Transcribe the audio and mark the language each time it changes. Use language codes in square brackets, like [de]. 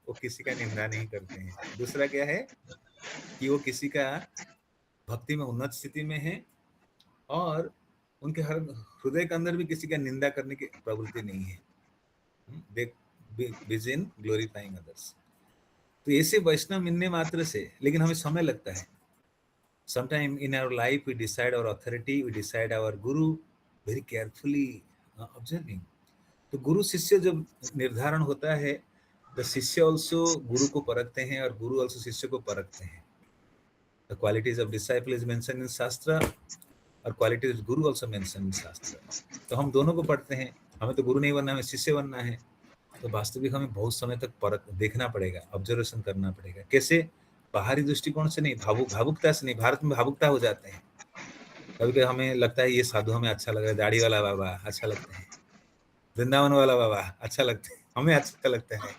[hi] वो किसी का निंदा नहीं करते हैं। दूसरा क्या है कि वो किसी का भक्ति में उन्नत स्थिति में है, और उनके हर हृदय के अंदर भी किसी का निंदा करने की प्रवृत्ति नहीं है। [en] They busy in glorifying others. [hi] तो ऐसे वैष्णव मिलने मात्र से, लेकिन हमें समय लगता है। [en] Sometime in our life we decide our authority, we decide our guru very carefully, observing. [hi] तो गुरु शिष्य जब निर्धारण होता है, the शिष्य also गुरु को परखते हैं और गुरु also शिष्य को परखते हैं। [en] The qualities of disciple is mentioned in shastra और qualities of guru also mentioned in shastra. [hi] तो हम दोनों को पढ़ते हैं। हमें तो गुरु नहीं बनना, हमें शिष्य बनना है। तो वास्तविक हमें बहुत समय तक परख देखना पड़ेगा, ऑब्जर्वेशन करना पड़ेगा। कैसे? बाहरी दृष्टिकोण से नहीं, भावुकता से नहीं। भारत में भावुकता हो जाते हैं। कभी कभी हमें लगता है ये साधु हमें अच्छा लग रहा है, दाढ़ी वाला बाबा अच्छा लगता है, वृंदावन वाला बाबा अच्छा लगता है, हमें अच्छा लगता है।